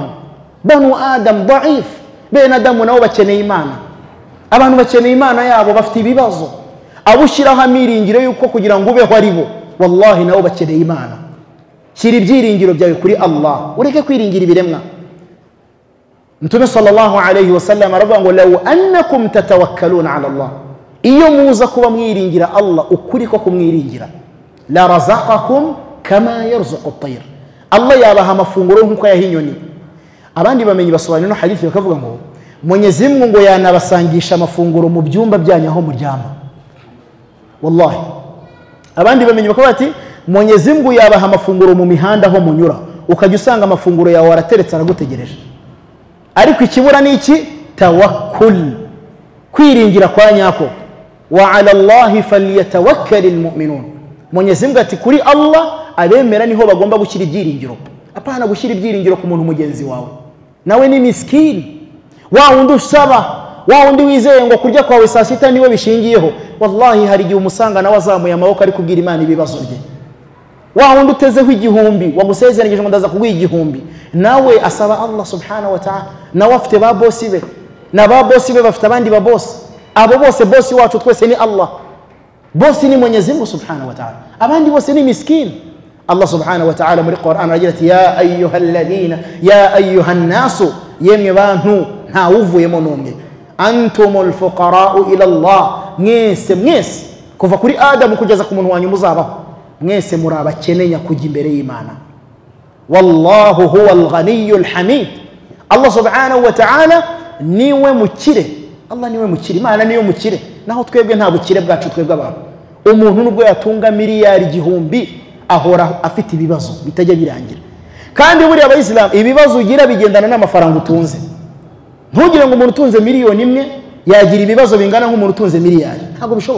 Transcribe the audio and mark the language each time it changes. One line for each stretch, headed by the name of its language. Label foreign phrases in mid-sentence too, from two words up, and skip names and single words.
Arabic: بنو آدم ضعيف,
Kinyarwanda: bene Adamu nabo bakeneye Imana. Abantu bakeneye Imana yabo, bafite ibibazo. Abushyiraho amiringiro yuko kugira ngo ubeho ari bo, wallahi nabo bakeneye Imana. Kiri ibyiringiro byawe kuri Allah, ureke kwiringira ibiremwa. Mtume
Arabic: صلى الله عليه وسلم
Kinyarwanda: aravuga ngo
Arabic: لو أنكم تتوكلون على الله,
Kinyarwanda: iyo muza kuba mwiringira Allah ukuri ko kumwiringira,
Arabic: لرزقكم كما يرزق الطير,
Kinyarwanda: Allah yabaha amafunguro nkuko yahinyoni. Abandi bamenyi basobanura hadithi bakavuga ngo Mwenyezi Mungu ngo yanabasangisha amafunguro mu byumba byanyu aho muryama. Wallahi abandi bamenyi bakavuga ati Mwenyezi Mungu yabaha amafunguro mu mihanda aho munyura, ukajya usanga amafunguro yawe arateretse aragutegereje. Ariko ikibura ni iki? Tawakkul, kwiringira kwa nyako.
Arabic: وعلى الله فليتوكل المؤمنون.
Kinyarwanda: Mwenyezi Mungu ati kuri Allah abemera niho bagomba gushyira ibyiringiro, apana gushyira ibyiringiro ku muntu mugenzi wawe. Nawe ni miskini, wa wundi usaba, wa wundi wizeye ngo kurya kwawe saa sita niwe bishingiyeho. Wallahi hari igihe umusanga nawe azamuye amaboko ari kubwira Imana ibibazo bye. Wa wundi utezeho igihumbi, wagusezeranyije ngo ndaza kuguha igihumbi, nawe asaba
Arabic: الله سبحانه وتعالى.
Kinyarwanda: Nawe afite ba bosi be, na ba bosi be bafite abandi ba bosi. Abo bose bosi wacu twese ni Allah. Bosi ni Mwenyezi Mungu
Arabic: سبحانه وتعالى,
Kinyarwanda: abandi bose ni miskini.
Arabic: الله سبحانه وتعالى
Kinyarwanda: muri Qur'an aragira ati
Arabic: يا أيها الذين يا أيها الناس,
Kinyarwanda: yemwe bantu nta uvuyemo n'umwe,
Arabic: أنتم الفقراء إلى الله,
Kinyarwanda: mwese kuva kuri Adamu kugeza ku muntu wanyu muzabaho, mwese muri abakene nyakujya imbere y'Imana.
Arabic: والله هو الغني الحميد. الله سبحانه وتعالى
Kinyarwanda: niwe mukire. Allah niwe mukire, Imana niyo mukire, naho twebwe nta bukire bwacu twebwe abantu. Umuntu nubwo yatunga miliyari igihumbi ahora afite ibibazo bitajya birangira. Kandi buri abayisilamu ibibazo ugira bigendana n'amafaranga utunze. Ntugire ngo umuntu utunze miliyoni imwe yagira ibibazo bingana nk'umuntu utunze miliyari, ntabwo bishoboka.